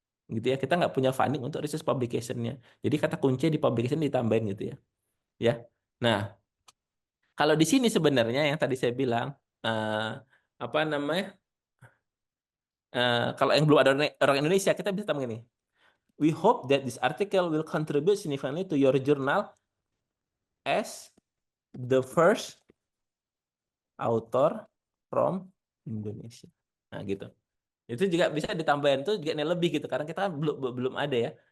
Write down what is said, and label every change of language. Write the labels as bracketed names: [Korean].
[Indonesian] Gitu ya, kita nggak punya funding untuk research publicationnya. Jadi kata kunci di publication ditambahin gitu ya. Ya. Nah, kalau di sini sebenarnya yang tadi saya bilang apa namanya? Kalau yang belum ada orang Indonesia kita bisa tambah gini. [English] We hope that this article will contribute significantly to your journal as the first author from Indonesia. [Indonesian] Nah, gitu. Itu juga bisa ditambahin tuh juga nilai lebih gitu karena kita kan belum ada ya.